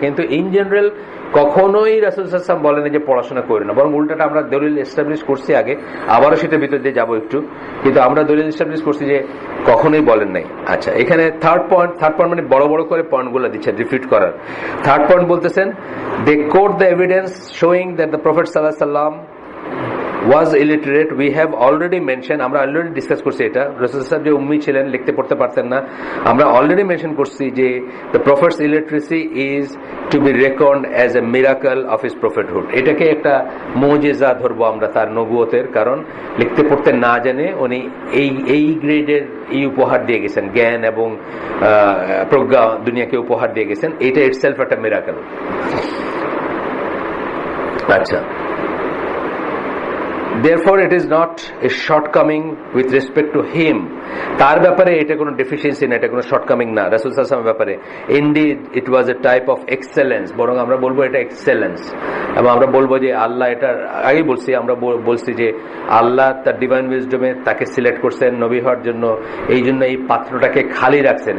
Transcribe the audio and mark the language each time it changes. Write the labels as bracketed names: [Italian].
[Bangla] কিন্তু in general কখনোই রাসূল সাল্লাল্লাহু আলাইহি ওয়াসাল্লাম বলেন যে পড়াশোনা করে না, বরং উল্টাটা আমরা দলিল এস্টাবলিশ করছি আগে, আবারও সেটার ভিতর দিয়ে যাবো একটু, কিন্তু আমরা দলিল এস্টাবলিশ করছি যে কখনোই বলেন নাই। আচ্ছা, এখানে থার্ড পয়েন্ট মানে বড় বড় করে পয়েন্টগুলো দিচ্ছেন রিপিট করার। থার্ড পয়েন্ট বলতেছেন, [English] They quote the evidence showing that the Prophet sallallahu alaihi wasallam was illiterate. We have already mentioned, [Bangla] আমরা অলরেডি ডিসকাস করছি এটা, রাসূল সাহেব যে উম্মি ছিলেন, লিখতে পড়তে পারতেন না, আমরা অলরেডি মেনশন করছি যে [English] the prophet's illiteracy is to be reckoned as a miracle of his prophethood. [Bangla] এটাকে একটা মুজিজা ধরবো আমরা তার নবুয়তের, কারণ লিখতে পড়তে না জানে উনি এই গ্রেডের এই উপহার দিয়ে গেছেন, জ্ঞান এবং প্রজ্ঞা দুনিয়াকে উপহার দিয়ে গেছেন। এটা ইটসেলফ একটা মিরাকেল। [English] আচ্ছা, therefore it is not a shortcoming with respect to him. [Bangla] তার ব্যাপারে এটা কোনো ডেফিসিয়েন্সি না, এটা কোনো শর্টকামিং না রাসূল সাল্লাল্লাহু আলাইহি ওয়াসাল্লামের ব্যাপারে। [English] indeed it was a type of excellence, [Bangla] বরং আমরা বলবো এটা এক্সেলেন্স। এবং আমরা বলবো যে আল্লাহ, এটা আগেই বলছি, আমরা বলছি যে আল্লাহ তার ডিভাইন উইজডমে তাকে সিলেক্ট করছেন নবী হওয়ার জন্য, এই জন্য এই পাত্রটাকে খালি রাখছেন।